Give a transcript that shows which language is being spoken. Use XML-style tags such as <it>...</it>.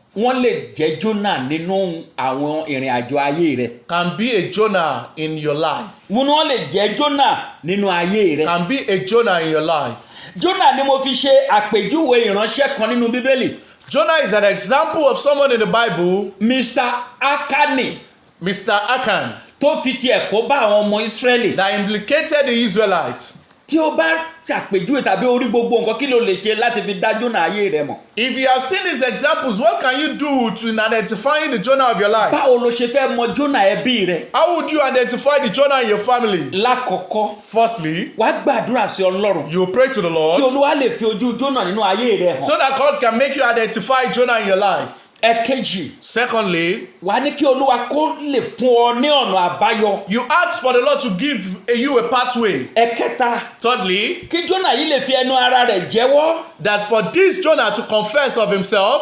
<yo>Wọ́n lè jẹ́ Jonah nínú àwọn ìrìn àjò ayé rẹ̀.</yo> <en>Can be a Jonah in your life.</en> <yo>Wọ́n lè jẹ́ Jonah nínú ayé rẹ̀.</yo> <en>Can be a Jonah in your life.</en> <yo>Jonah ni mo fi ṣe àpèjúwe ìránṣẹ́ kan nínú Bíbélì.</yo> <en>Jonah is an example of someone in the Bible. Mr. Akani. Mr. Akan.</en> <yo>Tó fi tiẹ̀ kó bá àwọn ọmọ Ísírẹ́lì.</yo> <en>That implicated the Israelites.</en> <yo>tí o bá ṣàpèjúwe tàbí orí gbogbo nǹkan kí ló lè ṣe láti fi dá Jónà ayé rẹ mọ̀.</yo> <en>If you have seen these examples, what can you do to identifying the Jonah of your life?</en> <yo>Báwo lo ṣe fẹ́ mọ Jónà ẹbí rẹ?</yo> <en>How would you identify the Jonah in your family?</en> <yo>Lákọ̀ọ́kọ́.</yo> <en>Firstly,</en> <yo>wàá gbàdúrà sí Ọlọ́run.</yo> <en>You pray to the Lord.</en> <yo>Kí Olúwa lè fi ojú Jónà nínú ayé rẹ hàn.</yo> <en>So that God can make you identify Jonah in your life.</en> <yo>Ẹ̀kejì.</yo> <en>Secondly,</en> <yo>wàá ní kí Olúwa kó lè fún ọ ní ọ̀nà àbáyọ.</yo> <en>You ask for the Lord to give you a pathway.</en> <yo>Ẹ̀kẹta.</yo> <en>Thirdly,</en> <yo>kí Jónà yìí lè fi ẹnu ara rẹ̀ jẹ́wọ́.</yo> <en>That for this Jonah to confess of himself.</en>